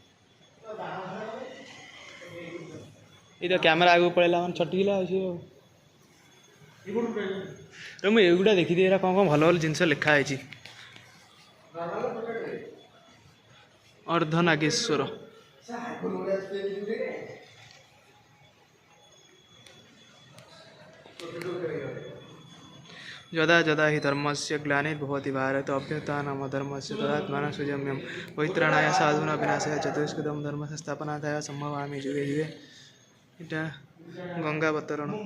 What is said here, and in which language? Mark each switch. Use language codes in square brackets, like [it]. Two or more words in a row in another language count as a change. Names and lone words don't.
[or] ଏଇ ତ କ୍ୟାମେରା ଆଗକୁ ପଳେଇଲା ମାନେ ଛଟିକିଲା ଆଉ ସିଏ ମୁଁ ଏଗୁଡ଼ା ଦେଖିଦିଏ ଏରା କ'ଣ ଭଲ ଭଲ ଜିନିଷ ଲେଖା ହେଇଛି [sa] ଅର୍ଦ୍ଧନାଗେଶ୍ୱର यदा यदा हि धर्मस्य ग्लानिर्भवति भारत अभ्युत्थानम् अधर्मस्य तदात्मानं सुजम्यं परित्राणाय साधूनां विनाशाय चतुष्कृतं धर्मस्य स्थापनार्थाय सम्भवामि जुगे जुगे [bn] এটা গঙ্গাবতরণ